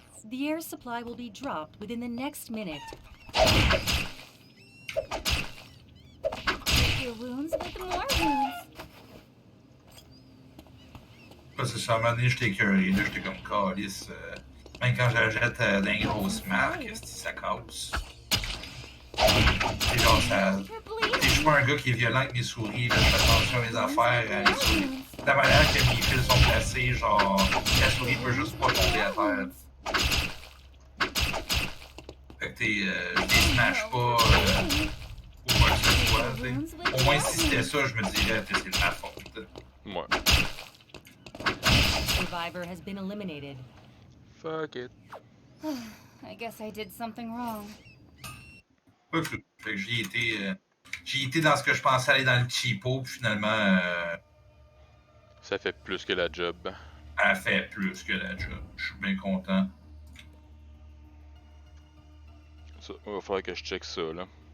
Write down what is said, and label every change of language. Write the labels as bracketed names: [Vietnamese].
[English] The air supply will be dropped within the next minute. Your wounds with more wounds. [French] Parce que ça, à un moment donné, j'étais écœuré, là, j'étais comme calice. Même quand j'achète d'un grosses marques, ça casse. Et genre, ça... Je suis pas un gars qui est violent avec mes souris, là, je fais attention à mes affaires, à mes souris. La manière que mes fils sont placés, genre, la souris peut juste pas tomber à terre. Fait que je les smash pas, ou quoi que ce soit, t'sais. Au moins, si c'était ça, je me dirais que c'est de ma faute. Ouais. [English] Survivor has been eliminated. Fuck it. I guess I did something wrong. [French] Fait que j'y étais dans ce que je pensais aller dans le cheapo, puis finalement, Ça fait plus que la job. elle fait plus que la job. Je suis bien content. Ça, il va falloir que je check ça, là.